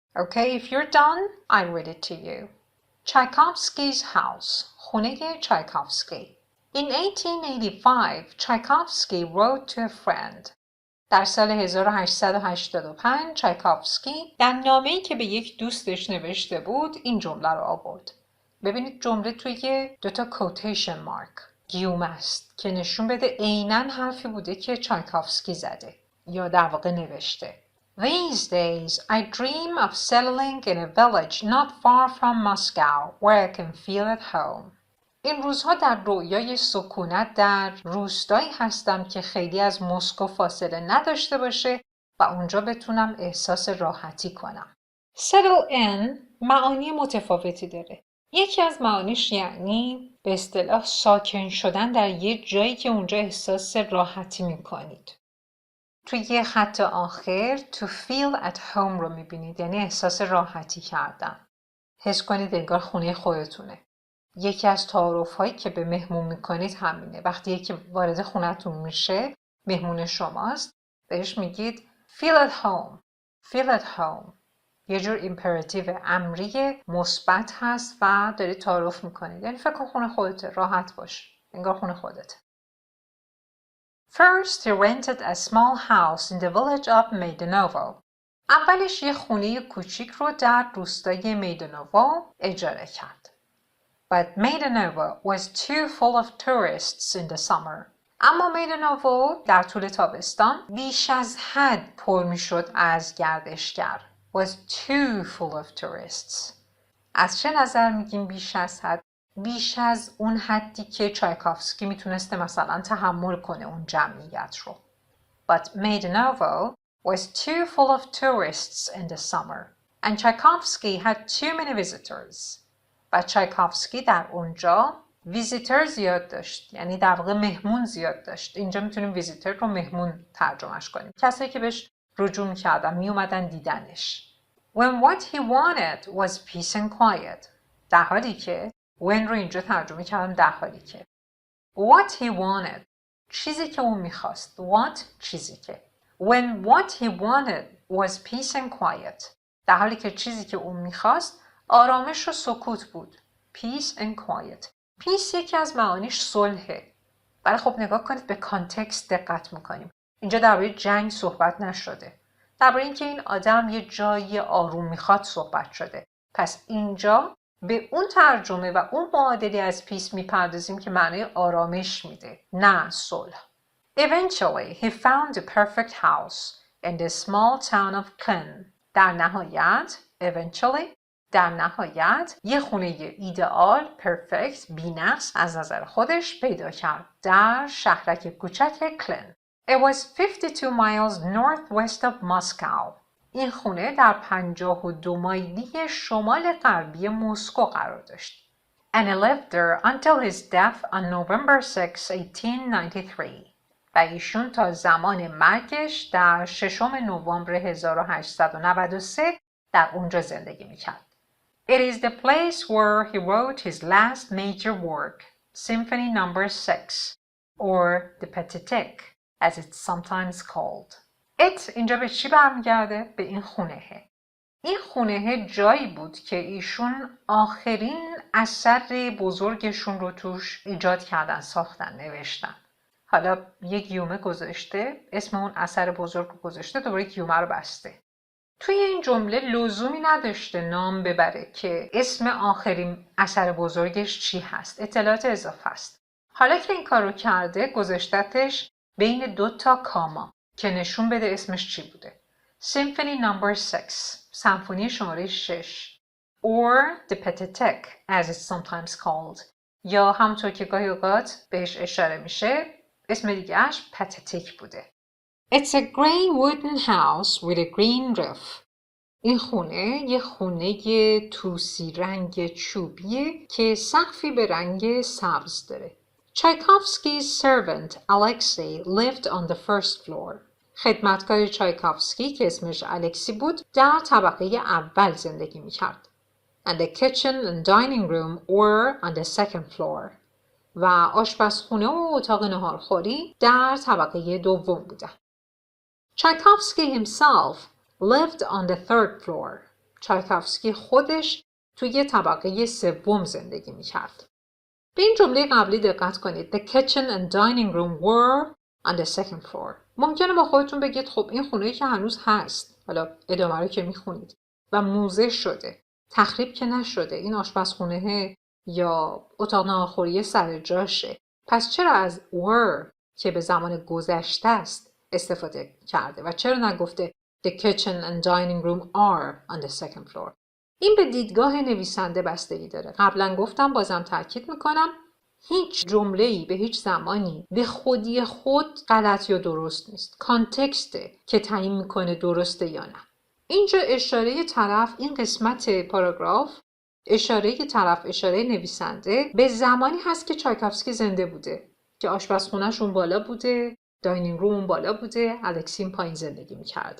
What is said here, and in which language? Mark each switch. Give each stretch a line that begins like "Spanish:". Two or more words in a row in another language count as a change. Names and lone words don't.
English: Okay, if you're done, I read it to you. Tchaikovsky's house.
Persian: خونه چایکوفسکی.
English: In 1885, Tchaikovsky wrote to a friend.
Persian: در سال 1885 چایکوفسکی در نامه‌ای که به یک دوستش نوشته بود این جمله رو آورد. ببینید جمله توی دوتا
English: quotation mark
Persian: گیوم است که نشون بده عیناً حرفی بوده که چایکوفسکی زده یا در واقع نوشته.
English: These days I dream of settling in a village not far from Moscow where I can feel at home.
Persian: این روزها در رویای سکونت در روستایی هستم که خیلی از مسکو فاصله نداشته باشه و اونجا بتونم احساس راحتی کنم.
English: Settle in
Persian: معانی متفاوتی داره. یکی از معانیش یعنی به اصطلاح ساکن شدن در یه جایی که اونجا احساس راحتی میکنید. توی یه خط آخر
English: to feel at home
Persian: رو میبینید، یعنی احساس راحتی کردن. حس کنید انگار خونه خودتونه. یکی از تعارف‌هایی که به مهمون میکنید همینه. وقتی یکی وارد خونتون میشه، مهمون شماست، بهش میگید
English: feel at home. feel at home.
Persian: یه جور ایمپراتیو امری مثبت هست و دارید تعارف میکنید. یعنی فکر کن خونه خودته، راحت باش. انگار خونه خودته.
English: First, he rented a small house in the village of Maidanovo.
Persian: اولش یه خونه کوچیک رو در روستای میدانوو اجاره کرد.
English: But Maidanovo was too full of tourists in the summer.
Persian: اما میدانوو در طول تابستان بیش از حد پر میشد از گردشگر.
English: Was too full of tourists.
Persian: از چه نظر میگیم بیش از حد؟ بیش از اون حدی که چایکوفسکی میتونسته مثلا تحمل کنه اون جمعیت رو.
English: But Maidanovo was too full of tourists in the summer. And Tchaikovsky had too many visitors.
Persian: و چایکوفسکی در اونجا ویزیتر زیاد داشت، یعنی در واقع مهمون زیاد داشت. اینجا میتونیم ویزیتر رو مهمون ترجمهش کنیم. کسایی که بهش رجوع میکردن، میومدن دیدنش.
English: When what he wanted was peace and quiet.
Persian: در حالی که when رو اینجا ترجمه کردم در حالی که.
English: What he wanted.
Persian: چیزی که اون میخواست. What چیزی که.
English: When what he wanted was peace and quiet.
Persian: در حالی که چیزی که اون میخواست آرامش و سکوت بود.
English: Peace and quiet. Peace
Persian: یکی از معانیش صلحه. ولی خب نگاه کنید به کانتکست دقت میکنیم. اینجا درباره جنگ صحبت نشده. درباره اینکه این آدم یه جایی آروم میخواد صحبت شده. پس اینجا به اون ترجمه و اون معادلی از پیس میپردازیم که معنی آرامش میده، نه صلح.
English: Eventually he found a perfect house in the small town of Klin.
Persian: در نهایت یه خونه ایدئال، پرفکت، بی‌نقص از نظر خودش پیدا کرد در شهرک کوچک کلن.
English: It was 52 miles northwest of Moscow.
Persian: این خونه در 52 مایلی شمال غربی مسکو قرار داشت.
English: And he lived there until his death on November 6, 1893.
Persian: و ایشون تا زمان مرگش در 6 نوامبر 1893 در اونجا زندگی میکرد.
English: It is the place where he wrote his last major work, Symphony No. 6, or the Pathetique, as it's sometimes called.
Persian: It اینجا به چی برمیگرده؟ به این خونهه. این خونهه جایی بود که ایشون آخرین اثر بزرگشون رو توش ایجاد کردن، ساختن، نوشتن. حالا یک گیومه گذاشته، اسم اون اثر بزرگ رو گذاشته، دوباره گیومه رو بسته. توی این جمله لزومی نداشته نام ببره که اسم آخرین اثر بزرگش چی هست. اطلاعات اضافه است. حالا که این کار رو کرده گذاشتتش بین 2 کاما که نشون بده اسمش چی بوده.
English: Symphony No. 6
Persian: سمفونی شماره 6
English: or the Pathetique as it's sometimes called
Persian: یا همونطور که گاهی اوقات بهش اشاره میشه اسم دیگهش Pathetique بوده.
English: It's a gray wooden house with a green roof.
Persian: این خونه یه خونه توسی رنگ چوبیه که سقفی به رنگ سبز داره.
English: Tchaikovsky's servant Alexei lived on the first floor.
Persian: خدمتکار چایکوفسکی که اسمش الکسی بود در طبقه اول زندگی میکرد.
English: And the kitchen and dining room were on the second floor.
Persian: و آشپزخونه و اتاق نهارخوری در طبقه دوم بودن.
English: Tchaikovsky himself lived on the third floor.
Persian: چایکوفسکی خودش توی طبقه سوم زندگی میکرد. به این جمله قبلی دقت کنید.
English: The kitchen and dining room were on the second floor.
Persian: ممکنه با خودتون بگید خب این خونه‌ای که هنوز هست، حالا ادامه رو که میخونید، و موزه شده، تخریب که نشده، این آشپزخونه یا اتاق ناهارخوری سر جاشه، پس چرا از were که به زمان گذشته است استفاده کرده و چرا نگفته
English: The kitchen and dining room are on the second floor؟
Persian: این به دیدگاه نویسنده بستگی داره. قبلا گفتم، بازم تاکید میکنم، هیچ جمله‌ای به هیچ زمانی به خودی خود غلط یا درست نیست. کانتکسته که تعیین میکنه درسته یا نه. اینجا اشاره طرف، این قسمت پاراگراف، اشاره نویسنده به زمانی هست که چایکوفسکی زنده بوده، که آشپزخونه‌شون بالا بوده،
English: dining room
Persian: بالا بوده، الکسین پایین زندگی میکرده.